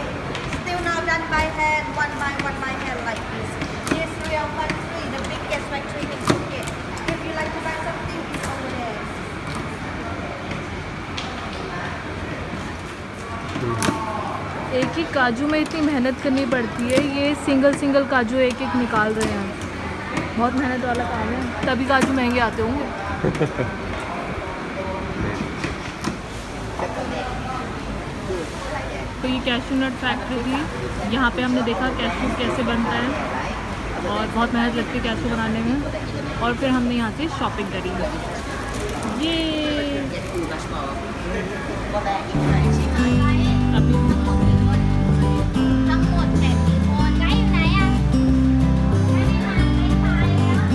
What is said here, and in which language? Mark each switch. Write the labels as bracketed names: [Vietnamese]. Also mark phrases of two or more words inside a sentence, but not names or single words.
[English] Still now done by hand, one by hand like this. This real factory, the biggest factory in Phuket. If you like to buy something, it's over there. [Hindi] एक ही काजू में इतनी मेहनत करनी पड़ती है, ये सिंगल काजू एक निकाल रहे हैं। बहुत मेहनत वाला काम है, तभी काजू महंगे आते होंगे। तो ये [English] cashew nut factory [Hindi] थी, यहाँ पे हमने देखा कैशू कैसे बनता है, और बहुत मेहनत लगती है कैशू बनाने में। और फिर हमने यहाँ से शॉपिंग करी। ये अभी [Thai] ทั้งหมด8 คนไกด์อยู่ไหนอ่ะไม่ได้มาไม่ตายเลยอ่ะ